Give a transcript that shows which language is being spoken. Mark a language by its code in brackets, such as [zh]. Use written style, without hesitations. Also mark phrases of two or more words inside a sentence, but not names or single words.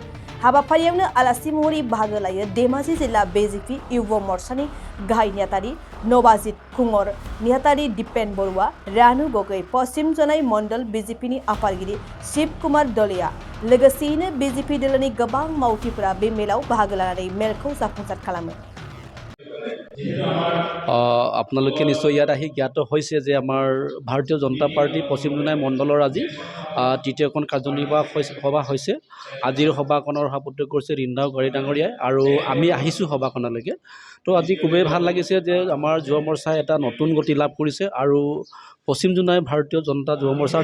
[brx] हाबाफारियावनो आलासि महरै बाहागो लायो धेमाजि जिल्ला बीजेपी युव मोर्चानि गाहाय नेहाथारि नबाजित कुंवर, नेहाथारि दिपेन बरुवा, रानु गगৈ, पश्चिम जनाई मंडल बीजेपीनि आफादगिरि शिव कुमार दलिया लोगोसेयैनो बीजेपी दोलोनि गोबां मावथिफोरा बे मेलाव बाहागो लानानै मेलखौ जाफुंसार खालामो। [as] আপোনালোকে নিশ্চয় ইয়াত আহি জ্ঞাত হৈছে যে আমাৰ ভাৰতীয় জনতা পাৰ্টি পশ্চিম জনাই মণ্ডলৰ আজি তৃতীয়খন কাৰ্যনিৰ্বাহক সভা হৈছে। আজিৰ সভাখনৰ সভাপতি কৰিছে ৰিন্দাও গয়াৰী ডাঙৰীয়াই আৰু আমি আহিছোঁ সভাখনলৈকে। তো আজি খুবেই ভাল লাগিছে যে আমাৰ যুৱ মৰ্চাই এটা নতুন গতি লাভ কৰিছে আৰু পশ্চিম জনাই ভাৰতীয় জনতা যুৱ মৰ্চাৰ